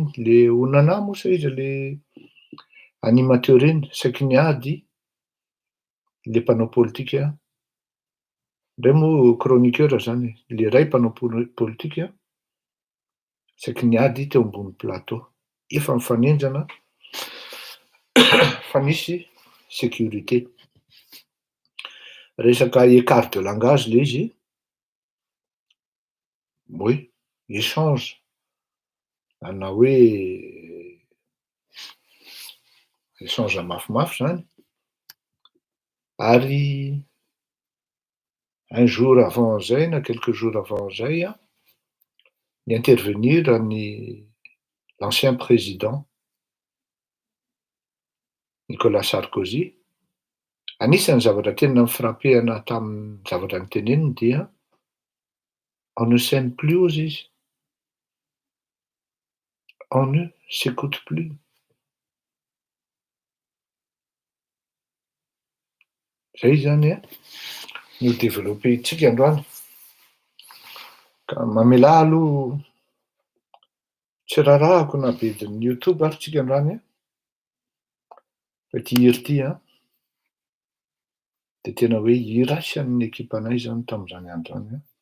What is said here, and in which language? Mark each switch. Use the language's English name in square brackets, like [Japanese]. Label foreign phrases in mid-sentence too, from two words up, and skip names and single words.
[Malagasy] le Onana moa sa iza le animateur iny, saiky niady le mpanao politika, ndray moa chroniqueur zany, le ray mpanao politika saiky niady teo ambony plateau, efa mifanenjana fa nisy sécurité. Resaka [French] écart de langage [Malagasy] le izy, oui, échange ana hoe échange mafimafy zany, ary [French] un jour avant [Malagasy] zay na [French] quelques jours avant [Malagasy] zay ni-intervenir [French] l'ancien président Nicolas Sarkozy. [Malagasy] Anisan'ny zavatra tena ni-frappé anahy tamin'ny zavatra noteneniny dia [French] on ne s'aime plus [Malagasy] hozy izy, [French] on ne s'écoute plus. [Malagasy] Zay zany no développéntsika androany. Ka mamelà aloha tsy rarahako nabedin'ny YouTube ary tsika androany fa ty hira ty de tena hoe hira asian'ny ekipanay zany tam'zany andro zany.